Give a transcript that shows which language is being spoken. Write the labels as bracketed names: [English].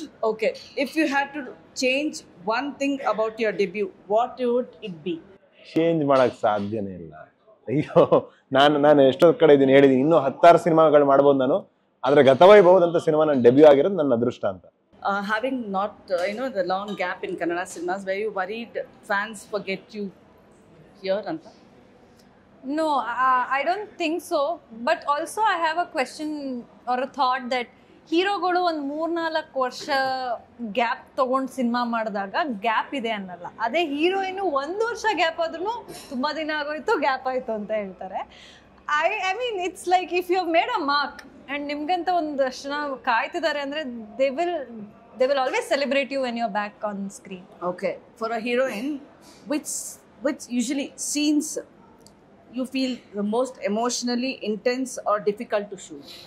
[English] Okay, if you had to change one thing about your debut, what would it be? [Kannada] Change ಮಾಡಕ್ ಸಾಧ್ಯನೇ ಇಲ್ಲ. ಅಯ್ಯೋ, ನಾನು ಎಷ್ಟೋ ಕಡೆ ಇದನ್ನ ಹೇಳಿದೀನಿ, ಇನ್ನೂ 10 ಸಿನಿಮಾಗಳು ಮಾಡ್ಬೋದು ನಾನು. ಆದ್ರೆ ಗತವೈಭವದಂತ ಸಿನಿಮಾ ನನ್ನ ಡೆಬ್ಯೂ ಆಗಿರೋದು ನನ್ನ ಅದೃಷ್ಟ ಅಂತ. [English] Having not the long gap in Kannada cinemas, were you worried fans forget you here anta? No, I don't think so. But also I have a question or a thought that [Kannada] ಹೀರೋಗಳು ಒಂದು 3-4 ವರ್ಷ gap ತಗೊಂಡು cinema ಮಾಡಿದಾಗ gap ಇದೆ ಅನ್ನಲ್ಲ. ಅದೇ heroine 1 ವರ್ಷ gap ಆದ್ರೂ ತುಂಬಾ ದಿನ ಆಗೋಯ್ತು, ಗ್ಯಾಪ್ ಆಯ್ತು ಅಂತ ಹೇಳ್ತಾರೆ. [English] I mean it's like if you have made a mark and [Kannada] ನಿಮ್ಗಂತ ಒಂದಷ್ಟು ಜನ ಕಾಯ್ತಿದ್ದಾರೆ ಅಂದ್ರೆ [English] they will always celebrate you when you're back on screen. Okay, for a heroine, which usually scenes you feel the most emotionally intense or difficult to shoot?